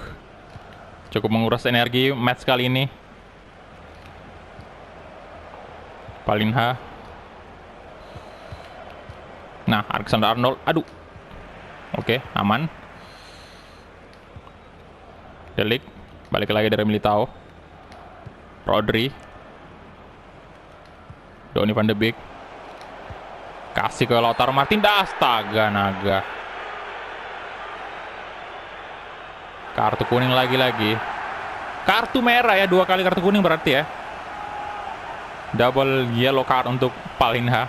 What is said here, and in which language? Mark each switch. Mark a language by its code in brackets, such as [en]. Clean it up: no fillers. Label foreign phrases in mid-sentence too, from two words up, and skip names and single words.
[id] Cukup menguras energi match kali ini. Palinha. Nah, Alexander Arnold. Aduh. Oke, aman. Delik. Balik lagi dari Militao. Rodri. Donny van de Beek. Kasih ke Lautaro Martinez. Astaga, naga. Kartu kuning lagi-lagi. Kartu merah ya, 2 kali kartu kuning berarti ya. [en] Double yellow card [id] untuk Palinha.